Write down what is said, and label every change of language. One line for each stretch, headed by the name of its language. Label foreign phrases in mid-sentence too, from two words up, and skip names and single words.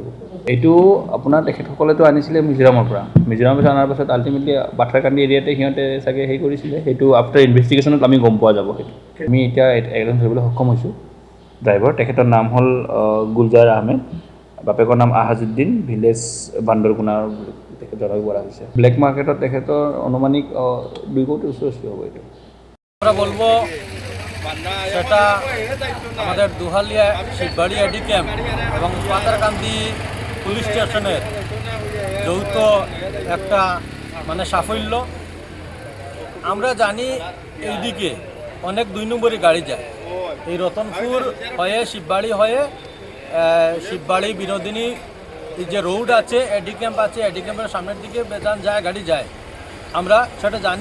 Assamese: এইটো আপোনাৰ তেখেতসকলেতো আনিছিলে মিজোৰামৰ পৰা অনাৰ পাছত আল্টিমেটলি পাথাৰকান্দি এৰিয়াতে সিহঁতে চাগে হেৰি কৰিছিলে। সেইটো
English: after investigation
Assamese: আমি গম পোৱা যাব। সেইটো আমি এতিয়া একজন ধৰিবলৈ সক্ষম হৈছোঁ। ড্ৰাইভাৰ তেখেতৰ নাম হ'ল গুলজাৰ আহমেদ, বাপেকৰ নাম আহাজুদ্দিন, ভিলেজ বান্দৰগুনাৰ তেখেত জনাব পৰা হৈছে।
English: black market
Assamese: তেখেতৰ অনুমানিক 2 কোটির ওচর হবে। এটা
Bangla: আমরা বলবো সেটা আমাদের দুহালিয়া শিববাড়ি এডি ক্যাম্প এবং পাতারকান্দি পুলিশ স্টেশনের যৌথ একটা সাফল্য। আমরা জানি এইদিকে অনেক 2 নম্বরই গাড়ি যায়, এই রতনপুর হয়ে শিববাড়ি হয়ে শিববাড়ি বিনোদিনী যে রোড আছে, এডি ক্যাম্প আছে, এডি ক্যাম্পের সামনের দিকে বেজান যায় গাড়ি যায়, আমরা সেটা জানি।